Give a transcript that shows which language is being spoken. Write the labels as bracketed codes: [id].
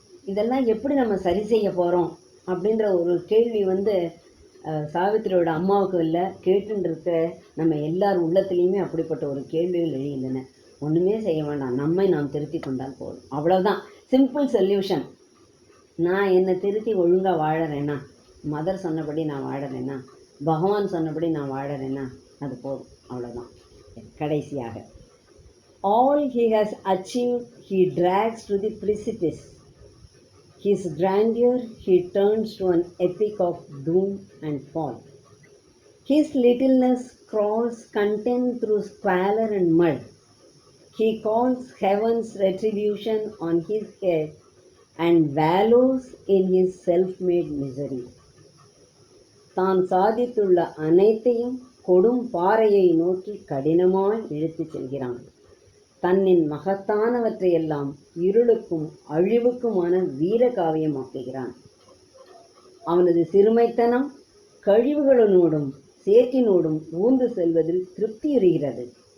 [ta] இதெல்லாம் எப்படி நம்ம சரி செய்ய போகிறோம் அப்படின்ற ஒரு கேள்வி வந்து சாவித்திரியோட அம்மாவுக்கு இல்லை, கேட்டுருக்க நம்ம எல்லார் உள்ளத்துலேயுமே அப்படிப்பட்ட ஒரு கேள்விகள் எழுகின்றன. ஒன்றுமே செய்ய வேண்டாம், நம்மை நாம் திருத்தி கொண்டால் போதும், அவ்வளோதான். [en] Simple solution. [ta] நான் என்னை திருத்தி ஒழுங்காக வாழறேன்னா, மதர் சொன்னபடி நான் வாழறேன்னா, பகவான் சொன்னபடி நான் வாழறேன்னா அது போதும், அவ்வளோதான். கடைசியாக [en] all he has achieved he drags to the precipice. His grandeur he turns to an epic of doom and fall. His littleness crawls content through squalor and mud. He calls heaven's retribution on his head and wallows in his self-made misery. [ta] தான் சாதித்துள்ள அனைத்தையும் கொடும் பாறையை நோக்கி கடினமாய் இழுத்துச் செல்கிறான். தன்னின் மகத்தானவற்றையெல்லாம் இருளுக்கும் அழிவுக்குமான வீரகாவியமாக்குகிறான். அவனது சிறுமைத்தனம் கழிவுகளோடும் சேற்றினோடும் ஊர்ந்து செல்வதில் திருப்தியுறுகிறது.